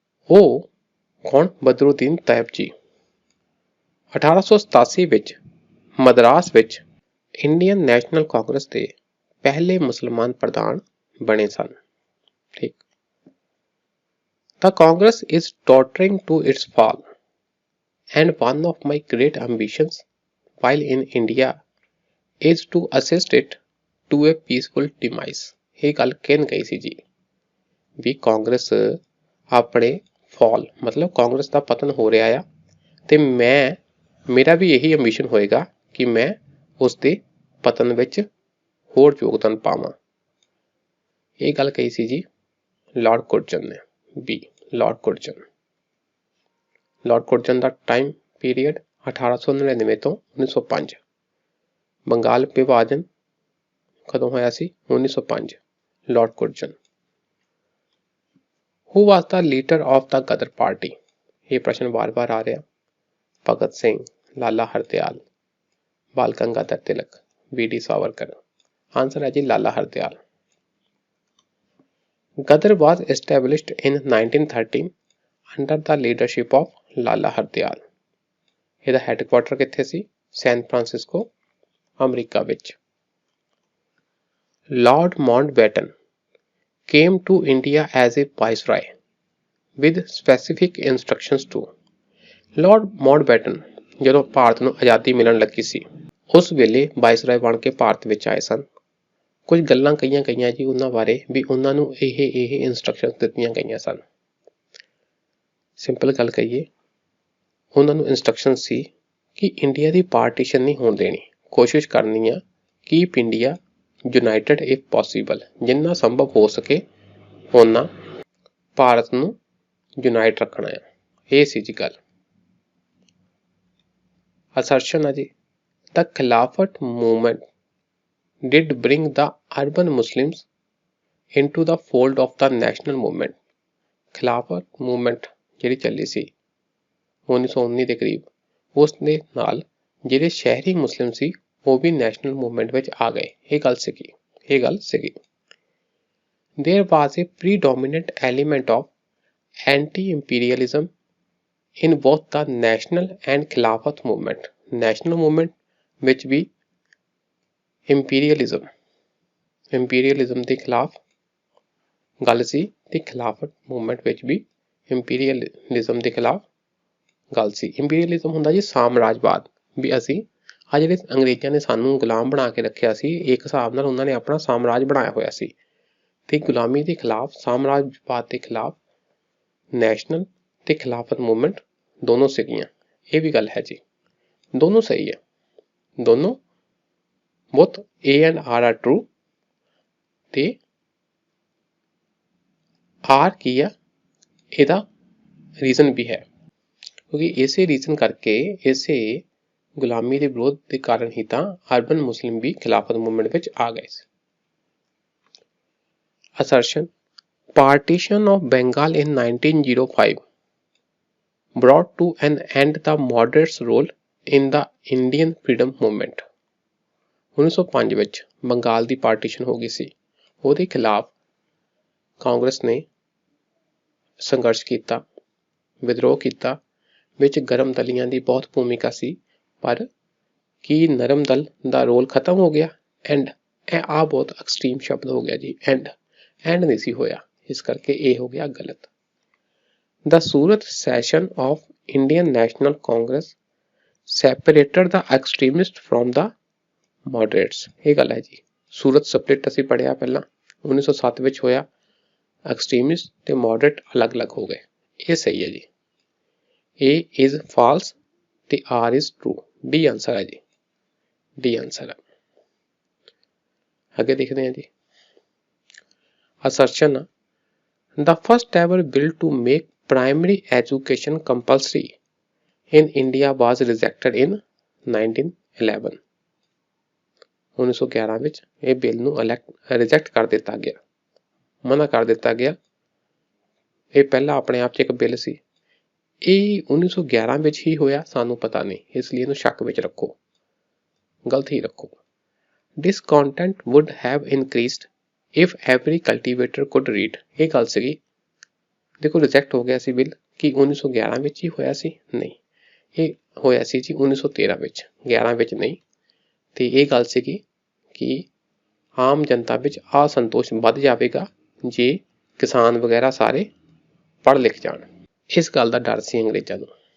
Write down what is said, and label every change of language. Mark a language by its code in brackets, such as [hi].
[pa] ਉਹ ਕੌਣ? ਬਦਰੁਦੀਨ ਤਾਇਬ ਜੀ 1887 ਵਿੱਚ ਮਦਰਾਸ ਵਿੱਚ ਇੰਡੀਅਨ ਨੈਸ਼ਨਲ ਕਾਂਗਰਸ ਦੇ ਪਹਿਲੇ ਮੁਸਲਮਾਨ ਪ੍ਰਧਾਨ ਬਣੇ ਸਨ। ਠੀਕ। [en] The Congress is tottering to its fall, and one of my great ambitions while in India is to assist it to a peaceful demise। [pa] ਇਹ ਗੱਲ ਕਿਹਨ ਕਹੀ ਸੀ ਜੀ? ਵੀ ਕਾਂਗਰਸ ਆਪਣੇ ਫਾਲ ਮਤਲਬ ਕਾਂਗਰਸ ਦਾ ਪਤਨ ਹੋ ਰਿਹਾ ਆ ਤੇ ਮੇਰਾ ਵੀ ਇਹੀ ਐਂਬੀਸ਼ਨ ਹੋਏਗਾ ਕਿ ਮੈਂ ਉਸ ਦੇ ਪਤਨ ਵਿੱਚ ਹੋਰ ਯੋਗਦਾਨ ਪਾਵਾਂ। ਇਹ ਗੱਲ ਕਹੀ ਸੀ ਜੀ ਲਾਰਡ ਕੁਰਜਨ ਨੇ। ਬੀ, ਲਾਰਡ ਕੁਰਜਨ ਦਾ ਟਾਈਮ ਪੀਰੀਅਡ 1899 ਤੋਂ 1905। ਬੰਗਾਲ ਵਿਭਾਜਨ ਕਦੋਂ ਹੋਇਆ ਸੀ? 1905। Lord ਕੁਰਜਨ। [en] Who was the leader of the Ghadar party? [pa] ਇਹ ਪ੍ਰਸ਼ਨ ਵਾਰ-ਵਾਰ ਆ ਰਿਹਾ। ਭਗਤ ਸਿੰਘ, ਲਾਲਾ ਹਰਦਿਆਲ, ਬਾਲ ਗੰਗਾਧਰ ਤਿਲਕ, BD ਸਾਵਰਕਰ। ਆਂਸਰ ਹੈ ਜੀ ਲਾਲਾ Hardial. [en] Ghadar was established in 1913 under the leadership of Lala Hardayal. [pa] ਇਹਦਾ ਹੈੱਡਕੁਆਰਟਰ ਕਿੱਥੇ ਸੀ? ਸੈਨ ਫਰਾਂਸਿਸਕੋ, ਅਮਰੀਕਾ ਵਿੱਚ। [en] Lord Mountbatten came to India as a viceroy with specific instructions to। [pa] Lord Mountbatten ਜਦੋਂ ਭਾਰਤ ਨੂੰ ਆਜ਼ਾਦੀ ਮਿਲਣ ਲੱਗੀ ਸੀ ਉਸ ਵੇਲੇ ਵਾਇਸਰਾਏ ਬਣ ਕੇ ਭਾਰਤ ਵਿੱਚ ਆਏ ਸਨ। ਕੁਝ ਗੱਲਾਂ ਕਹੀਆਂ ਜੀ ਉਹਨਾਂ ਬਾਰੇ ਵੀ ਉਹਨਾਂ ਨੂੰ ਇਹ ਇੰਸਟਰਕਸ਼ਨ ਦਿੱਤੀਆਂ ਗਈਆਂ ਸਨ। ਸਿੰਪਲ ਗੱਲ ਕਹੀਏ, ਉਹਨਾਂ ਨੂੰ ਇੰਸਟਰਕਸ਼ਨ ਸੀ ਕਿ ਇੰਡੀਆ ਦੀ ਪਾਰਟੀਸ਼ਨ ਨਹੀਂ ਹੋਣ ਦੇਣੀ, ਕੋਸ਼ਿਸ਼ ਕਰਨੀ ਆ [en] keep India united if possible, [pa] ਜਿੰਨਾ ਸੰਭਵ ਹੋ ਸਕੇ ਓਨਾ ਭਾਰਤ ਨੂੰ ਯੂਨਾਈਟ ਰੱਖਣਾ ਆ। ਇਹ ਸੀ ਜੀ ਗੱਲ। [en] assertion [pa] ਆ ਜੀ [en] The Khilafat movement did bring the urban Muslims into the fold of the national movement। [pa] Khilafat movement ਜਿਹੜੀ ਚੱਲੀ ਸੀ 1919 ਦੇ ਕਰੀਬ, ਉਸ ਦੇ ਨਾਲ ਜਿਹੜੇ ਸ਼ਹਿਰੀ ਮੁਸਲਿਮ ਸੀ ਉਹ ਵੀ ਨੈਸ਼ਨਲ ਮੂਵਮੈਂਟ ਵਿੱਚ ਆ ਗਏ। ਇਹ ਗੱਲ ਸੀਗੀ। [en] There was a predominant element of anti-imperialism in both the national and Khilafat movement। [pa] National movement ਵਿੱਚ ਵੀ ਇੰਪੀਰੀਅਲਿਜ਼ਮ ਦੇ ਖਿਲਾਫ ਗੱਲ ਸੀ ਤੇ ਖਿਲਾਫਤ ਮੂਵਮੈਂਟ ਵਿੱਚ ਵੀ ਇੰਪੀਰੀਅਲਿਜ਼ਮ ਦੇ ਖਿਲਾਫ ਗੱਲ ਸੀ। ਇੰਪੀਰੀਅਲਿਜ਼ਮ ਹੁੰਦਾ ਜੀ ਸਾਮਰਾਜਵਾਦ, ਵੀ ਅਸੀਂ ਆ ਜਿਹੜੇ ਅੰਗਰੇਜ਼ਾਂ ਨੇ ਸਾਨੂੰ ਗੁਲਾਮ ਬਣਾ ਕੇ ਰੱਖਿਆ ਸੀ, ਇੱਕ ਹਿਸਾਬ ਨਾਲ ਉਹਨਾਂ ਨੇ ਆਪਣਾ ਸਾਮਰਾਜ ਬਣਾਇਆ ਹੋਇਆ ਸੀ ਤੇ ਗੁਲਾਮੀ ਦੇ ਖਿਲਾਫ, ਸਾਮਰਾਜਵਾਦ ਦੇ ਖਿਲਾਫ ਨੈਸ਼ਨਲ ਤੇ ਖਿਲਾਫਤ ਮੂਵਮੈਂਟ ਦੋਨੋਂ ਸੀਗੀਆਂ। ਇਹ ਵੀ ਗੱਲ ਹੈ ਜੀ, ਦੋਨੋਂ ਸਹੀ ਹੈ, ਦੋਨੋਂ [en] both A and R are true [pa] ਤੇ R ਕੀ ਆ? ਇਹਦਾ ਰੀਜ਼ਨ ਵੀ ਹੈ ਕਿਉਂਕਿ ਇਸੇ ਰੀਜ਼ਨ ਕਰਕੇ, ਇਸੇ ਗੁਲਾਮੀ ਦੇ ਵਿਰੋਧ ਦੇ ਕਾਰਨ ਹੀ ਤਾਂ ਅਰਬਨ ਮੁਸਲਿਮ ਵੀ ਖਿਲਾਫਤ ਮੂਵਮੈਂਟ ਵਿੱਚ ਆ ਗਏ ਸੀ। [en] Assertion: partition of Bengal in 1905 brought to an end the moderates' role in the Indian freedom movement। [pa] 1905 ਵਿੱਚ ਬੰਗਾਲ ਦੀ ਪਾਰਟੀਸ਼ਨ ਹੋ ਗਈ ਸੀ, ਉਹਦੇ ਖਿਲਾਫ ਕਾਂਗਰਸ ਨੇ ਸੰਘਰਸ਼ ਕੀਤਾ, ਵਿਦਰੋਹ ਕੀਤਾ, ਵਿੱਚ ਗਰਮ ਦਲੀਆਂ ਦੀ ਬਹੁਤ ਭੂਮਿਕਾ ਸੀ। ਪਰ ਕੀ ਨਰਮ ਦਲ ਦਾ ਰੋਲ ਖਤਮ ਹੋ ਗਿਆ? ਐਂਡ ਇਹ ਆ ਬਹੁਤ ਐਕਸਟ੍ਰੀਮ ਸ਼ਬਦ ਹੋ ਗਿਆ ਜੀ, ਐਂਡ ਨਹੀਂ ਸੀ ਹੋਇਆ, ਇਸ ਕਰਕੇ ਇਹ ਹੋ ਗਿਆ ਗਲਤ। [en] The Surat session of Indian National Congress separated the extremists from the moderates। [pa] ਇਹ ਗੱਲ ਹੈ ਜੀ। ਸੂਰਤ ਸਪਲਿਟ ਅਸੀਂ ਪੜ੍ਹਿਆ ਪਹਿਲਾਂ 1907 ਵਿੱਚ ਹੋਇਆ, ਐਕਸਟ੍ਰੀਮਿਸਟ ਤੇ ਮੋਡਰੇਟ ਅਲੱਗ-ਅਲੱਗ ਹੋ ਗਏ। ਇਹ ਸਹੀ ਹੈ ਜੀ। [en] A is false [pa] ਤੇ [en] R is true। [pa] D answer ਹੈ ਜੀ, D ਆਂਸਰ ਹੈ। ਅੱਗੇ ਦੇਖਦੇ ਹਾਂ ਜੀ। [en] Assertion: The first ever bill to make primary education compulsory in India was rejected in 1911। [pa] 1911 ਵਿੱਚ ਇਹ ਬਿੱਲ ਨੂੰ ਰਿਜੈਕਟ ਕਰ ਦਿੱਤਾ ਗਿਆ, ਮਨਾ ਕਰ ਦਿੱਤਾ ਗਿਆ। ਇਹ ਪਹਿਲਾਂ ਆਪਣੇ ਆਪ 'ਚ ਇੱਕ ਬਿੱਲ ਸੀ, ਇਹ 1911 ਵਿੱਚ ਹੀ ਹੋਇਆ, ਸਾਨੂੰ ਪਤਾ ਨਹੀਂ, ਇਸ ਲਈ ਇਹਨੂੰ ਸ਼ੱਕ ਵਿੱਚ ਰੱਖੋ, ਗਲਤ ਹੀ ਰੱਖੋ। [en] Discontent would have increased if every cultivator could read। [pa] ਇਹ ਗੱਲ ਸੀਗੀ। ਦੇਖੋ ਰਿਜੈਕਟ ਹੋ ਗਿਆ ਸੀ ਬਿੱਲ, ਕਿ 1911 ਵਿੱਚ ਹੀ ਹੋਇਆ ਸੀ? ਨਹੀਂ, ਇਹ ਹੋਇਆ ਸੀ ਜੀ 1913 ਵਿੱਚ, 11 ਵਿੱਚ ਨਹੀਂ। ਤੇ ਇਹ ਗੱਲ ਸੀਗੀ ਕਿ ਆਮ ਜਨਤਾ ਵਿੱਚ ਅਸੰਤੋਸ਼ ਵੱਧ ਜਾਵੇਗਾ ਜੇ ਕਿਸਾਨ ਵਗੈਰਾ ਸਾਰੇ ਪੜ੍ਹ ਲਿਖ ਜਾਣ, ਇਸ ਗੱਲ ਦਾ ਡਰ ਸੀ ਅੰਗਰੇਜ਼ਾਂ ਨੂੰ।